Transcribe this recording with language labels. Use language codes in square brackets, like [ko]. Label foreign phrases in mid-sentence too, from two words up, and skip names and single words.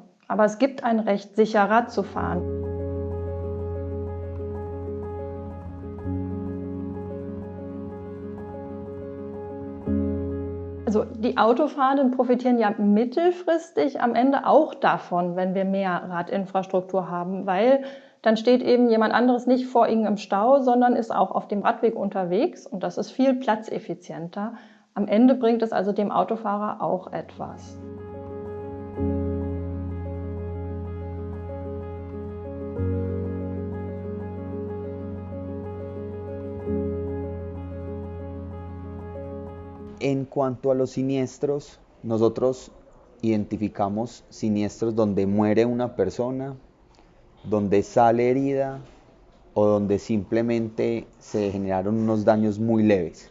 [de] Aber es gibt ein Recht, sicher Rad zu fahren. Also die Autofahrenden profitieren ja mittelfristig am Ende auch davon, wenn wir mehr Radinfrastruktur haben, weil dann steht eben jemand anderes nicht vor ihnen im Stau, sondern ist auch auf dem Radweg unterwegs und das ist viel platzeffizienter. Am Ende bringt es also dem Autofahrer auch etwas. [es] En cuanto a los siniestros, nosotros identificamos siniestros donde muere una persona, donde sale herida o donde simplemente se generaron unos daños muy leves.